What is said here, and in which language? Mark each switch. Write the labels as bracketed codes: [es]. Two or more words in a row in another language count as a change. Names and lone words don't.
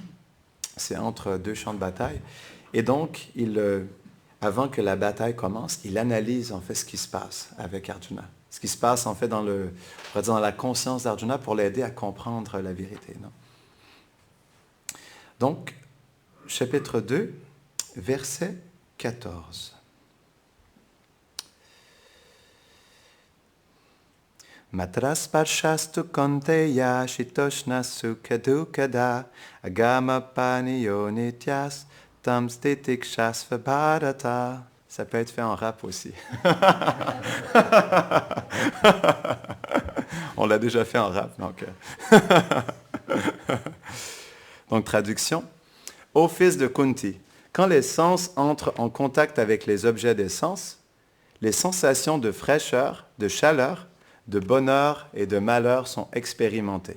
[fr] C'est entre 2 champs de bataille. Et donc, avant que la bataille commence, il analyse en fait ce qui se passe avec Arjuna. Ce qui se passe en fait dans la conscience d'Arjuna pour l'aider à comprendre la vérité. Non? Donc, chapitre 2, verset 14. [sa] Matrasparshastu konteya shitoshnasu kadukada agama paniyo nityas tam stitikshasva bharata. [fr] Ça peut être fait en rap aussi. On l'a déjà fait en rap, donc. Donc, traduction. Ô fils de Kunti, quand les sens entrent en contact avec les objets des sens, les sensations de fraîcheur, de chaleur, de bonheur et de malheur sont expérimentées.